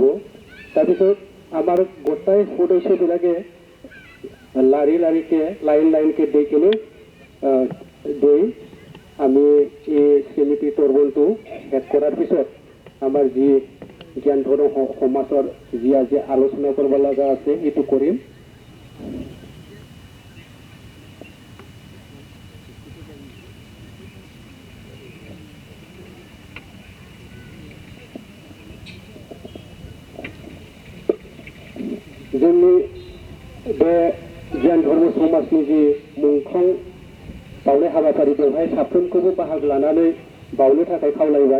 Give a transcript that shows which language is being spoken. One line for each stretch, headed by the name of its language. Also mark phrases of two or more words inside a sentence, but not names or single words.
Assamese: তাৰপিছত আমাৰ গোটাই সদস্যবিলাকে লাৰি লাৰিকে লাইন লাইনকে দি কিনে আমি এই চিউৰিটি তৰ্পণটো শেষ কৰাৰ পিছত আমাৰ যি জ্ঞান ধৰ্ম সমাজৰ যি আজি আলোচনা কৰিব লগা আছে সেইটো কৰিম।
Bodo: जोंनि बे गियान धर्म समाजनि जि मुंख्लं बावनाय हाबाफारि बेवहाय साफ्रोमखौबो बाहागो लानानै बावनो थाखाय खावलायबाय।